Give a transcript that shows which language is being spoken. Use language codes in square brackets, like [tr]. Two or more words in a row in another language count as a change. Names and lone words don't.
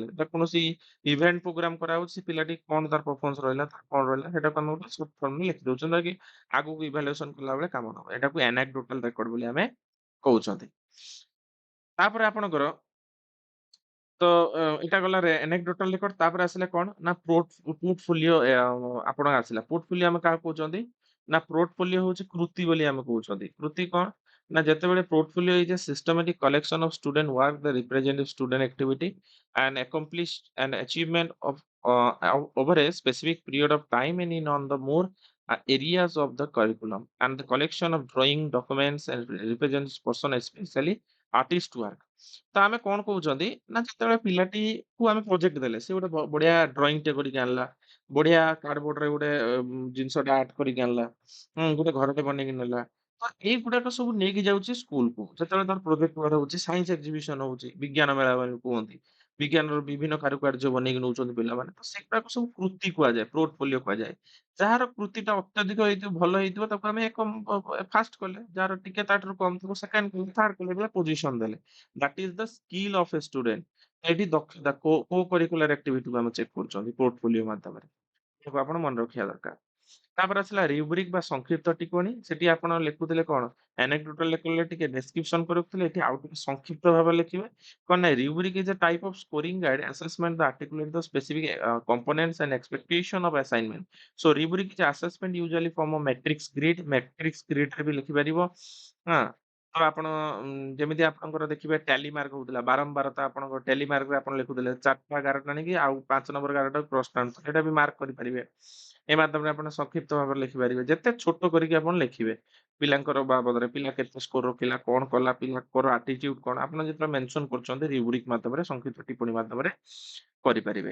[or] ବା କୌଣସି [en] event program [or] କରାହଉଛି, ପିଲାଟି କଣ ତାର ପରଫର୍ମାନ୍ସ ରହିଲା, ତାର କଣ ରହିଲା, ସେଇଟାକୁ ଆମେ ଗୋଟେ [en] short formre [or] ଲେଖି ଦଉଛନ୍ତି, ଯାହାକି ଆଗକୁ ଇଭାଲୁଏସନ କଲାବେଳେ କାମ ଦବ। ଏଟାକୁ [en] anecdotal record [or] ବୋଲି ଆମେ କହୁଛନ୍ତି। ତାପରେ ଆପଣଙ୍କର ତ ଏଇଟା ଗଲା [en] anecdotal record। [or] ତାପରେ ଆସିଲା କଣ ନା ପୋର୍ଟଫୋଲିଓ ଆପଣଙ୍କ ଆସିଲା। ପୋର୍ଟଫୋଲିଓ ଆମେ କାହାକୁ କହୁଛନ୍ତି ନା ପୋର୍ଟଫୋଲିଓ ହଉଛି କୃତି ବୋଲି ଆମେ କହୁଛନ୍ତି। କୃତି କଣ ନା ଯେତେବେଳେ [en] portfolio is a systematic collection of student work the represent student activity and accomplished an achievement of over a specific period of time and in on the more areas of the curriculum and the collection of drawing documents and represents person especially artist work। [or] ତ ଆମେ କଣ କହୁଛନ୍ତି ନା ଯେତେବେଳେ ପିଲାଟିକୁ ଆମେ ପ୍ରୋଜେକ୍ଟ ଦେଲେ, ସେ ଗୋଟେ ବଢିଆ ଡ୍ରଇଂଟେ କରିକି ଆଣିଲା, ବଢିଆ କାର୍ଡବୋର୍ଡରେ ଗୋଟେ ଜିନିଷଟା ଆର୍ଟ କରିକି ଆଣିଲା, ଗୋଟେ ଘରଟେ ବନେଇକି ନେଲା। ତ ଏଇଗୁଡାକ ସବୁ ନେଇକି ଯାଉଛି ସ୍କୁଲକୁ। ଯେତେବେଳେ ତାର ପ୍ରୋଜେକ୍ଟ ହଉଛି, [en] science exhibition [or] ହଉଛି, ବିଜ୍ଞାନ ମେଳା ବୋଲି କୁହନ୍ତି, ବିଜ୍ଞାନର ବିଭିନ୍ନ କାରୁକାର୍ଯ୍ୟ ବନେଇକି ନଉଛନ୍ତି ପିଲାମାନେ। ତ ସେଗୁଡାକ ସବୁ କୃତି କୁହାଯାଏ, ପୋର୍ଟଫୋଲିଓ କୁହାଯାଏ। ଯାହାର କୃତିଟା ଅତ୍ୟଧିକ ହେଇଥିବ, ଭଲ ହେଇଥିବ, ତାକୁ ଆମେ ଏକ ଫାଷ୍ଟ କଲେ, ଯାହାର ଟିକେ ତାଠାରୁ କମ ଥିବ ସେକେଣ୍ଡ କଲେ, ଥାର୍ଡ କଲେ, ପୋଜିସନ ଦେଲେ। [en] That is the skill of a student। [or] ଏଠି ଦକ୍ଷତା [en] co-curricular activityku [or] ଆମେ ଚେକ୍ କରୁଛନ୍ତି ପୋର୍ଟଫୋଲିଓ ମାଧ୍ୟମରେ। ଏହାକୁ ଆପଣ ମନେ ରଖିବା ଦରକାର। ତାପରେ ଆସିଲା ରୁବ୍ରିକ ବା ସଂକ୍ଷିପ୍ତ ଟିପ୍ପଣୀ। ସେଠି ଆପଣ ଲେଖୁଥିଲେ କଣ? ଆନେକ୍ଡୋଟାଲ ଲେଖିଲେ ଟିକେ ଡେସ୍କ୍ରିପସନ କରି ରଖୁଥିଲେ, ଏଠି ଆଉ ଟିକେ ସଂକ୍ଷିପ୍ତ ଭାବରେ ଲେଖିବେ। କଣ ନା [en] rubric is a type of scoring guide assessment the articulate the specific components and expectation of assignment। So rubric is assessment usually from a matrix grid। matrix grid [or] ରେ ବି ଲେଖିପାରିବ। ହଁ ତ ଆପଣ ଯେମିତି ଆପଣଙ୍କର ଦେଖିବେ [en] tally mark [or] ହଉଥିଲା, ବାରମ୍ବାରତା ଆପଣଙ୍କ [en] tally markre [or] ଆପଣ ଲେଖୁଥିଲେ 4ଟା ଗାରଟା ଆଣିକି ଆଉ 5 ନମ୍ବର ଗାରଟାକୁ କ୍ରସ ଟାଣୁଥିଲେ, ସେଇଟା ବି ମାର୍କ କରିପାରିବେ। ଏ ମାଧ୍ୟମରେ ଆପଣ ସଂକ୍ଷିପ୍ତ ଭାବରେ ଲେଖିପାରିବେ। ଯେତେ ଛୋଟ କରିକି ଆପଣ ଲେଖିବେ ପିଲାଙ୍କର ବାବଦରେ, ପିଲା କେତେ ସ୍କୋର ରଖିଲା, କଣ କଲା, ପିଲାଙ୍କର ଆଟିଚ୍ୟୁଡ କଣ, ଆପଣ ଯେତେବେଳେ ମେନସନ କରୁଛନ୍ତି ରୁବ୍ରିକ ମାଧ୍ୟମରେ, ସଂକ୍ଷିପ୍ତ ଟିପ୍ପଣୀ ମାଧ୍ୟମରେ କରିପାରିବେ।